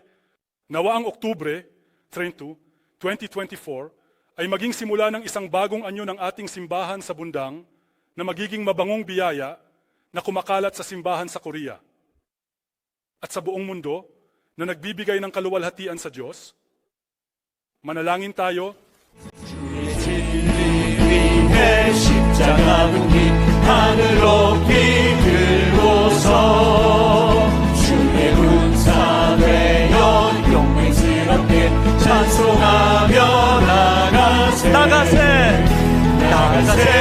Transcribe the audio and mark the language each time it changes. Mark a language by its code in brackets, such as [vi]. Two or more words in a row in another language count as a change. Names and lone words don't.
[tl] Nawa ang Oktubre 32, 2024 ay maging simula ng isang bagong anyo ng ating simbahan sa bundang na magiging mabangong biyaya na kumakalat sa simbahan sa Korea at sa buong mundo na nagbibigay ng kaluwalhatian sa Diyos. Manalangin tayo. [ko] 주의 진리 위해 십자가 붙니 하늘로 기들고서 주의 군사 되어 용맹스럽게 찬송하며 나가세 나가세 나가세